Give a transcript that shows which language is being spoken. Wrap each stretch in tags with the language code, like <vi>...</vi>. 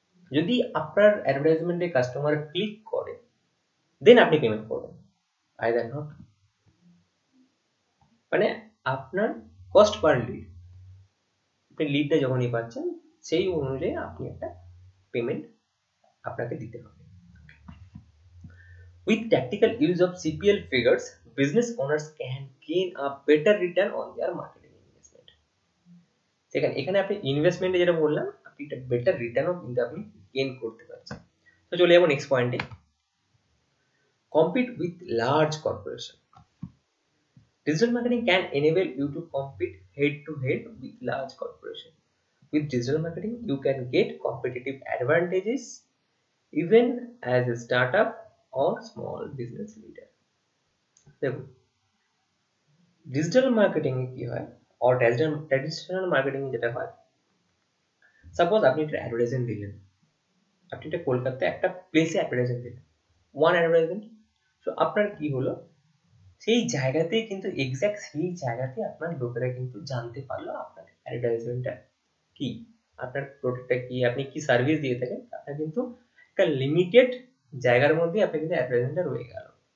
<bn>যদি আপনার অ্যাডভার্টাইজমেন্টে customer click করে দেন আপনি পেমেন্ট করবেন, আইদার নট। মানে আপনার কস্ট পার লিড, আপনি লিডটা যখনই পাচ্ছেন সেই অনুযায়ী আপনি একটা পেমেন্ট আপনাকে দিতে হবে।</bn> <en>With tactical use of CPL figures, business owners can gain a better return on their marketing investment.</en> <bn>এখানে আপনি ইনভেস্টমেন্টে যেটা বললাম, আপনি একটা বেটার রিটার্নও কিন্তু আপনি গেইন করতে পারছেন। তো চলে যাবো নেক্সট পয়েন্টে,</bn> <en>compete with large corporation. Digital marketing can enable you to compete head to head with large corporation. With digital marketing, you can get competitive advantages even as a startup or small business leader.</en> <bn>দেখুন digital marketing এ কি হয়, or traditional marketing যেটা হয়, suppose আপনি একটা advertisement দিলেন, আপনি একটা কলকাতায় একটা প্লেসে অ্যাডভার্টাইজমেন্ট দিলেন, ওয়ান অ্যাডভার্টাইজমেন্ট। তো আপনার কি হলো, সেই জায়গাতেই কিন্তু এক্স্যাক্ট সেই জায়গাতে আপনার লোকেরা কিন্তু জানতে পারলো আপনার অ্যাডভার্টাইজমেন্টটা কি, আপনার প্রোডাক্টটা কি, আপনি কি সার্ভিস দিয়ে থাকেন, আপনার কিন্তু একটা লিমিটেড জায়গার মধ্যে আপনি কিন্তু অ্যাডভার্টাইজমেন্টটা রয়ে গেল।</bn>